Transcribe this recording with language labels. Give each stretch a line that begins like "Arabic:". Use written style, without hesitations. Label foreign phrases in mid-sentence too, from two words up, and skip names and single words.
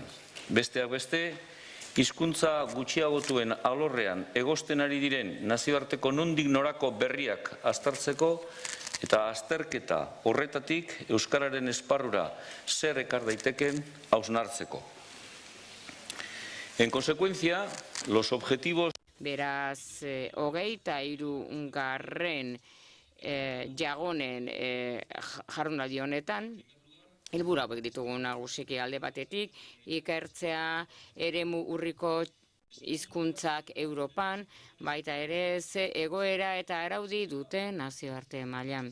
Basque: Besteak beste, hizkuntza gutxiagotuen alorrean egosten ari diren nazioarteko nondik norako berriak aztertzeko eta azterketa horretatik euskararen esparrura zer ekar daiteken hausnartzeko.
Spanish: En consecuencia, los objetivos...
Basque: Beraz, 23. Jagonen jardunaldi honetan, helburu hauek ditugu nagusiki alde batetik, ikertzea eremu urriko hizkuntzak Europan, baita ere ze egoera eta araudi dute nazioarte mailan.